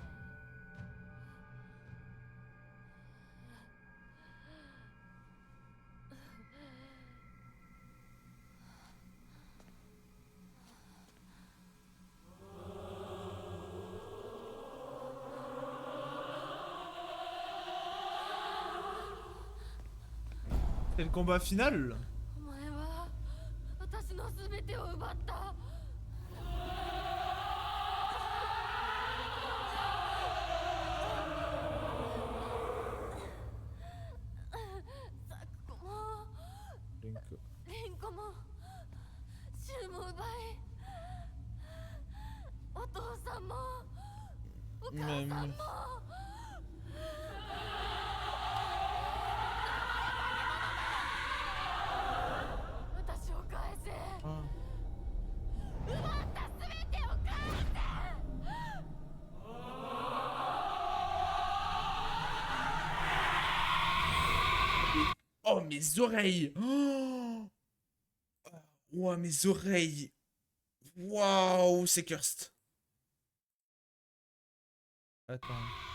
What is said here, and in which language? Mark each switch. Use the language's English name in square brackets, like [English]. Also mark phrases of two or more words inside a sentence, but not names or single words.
[French] C'est le combat final? [Japanese] お前は私の全てを奪った。ザクコもリンコもシュウも奪い、お父さんもお母さんも。私を返せ。奪った全てを返せ。 [French] Oh, mes oreilles! Oh, wow, mes oreilles! Waouh, c'est cursed. Attends.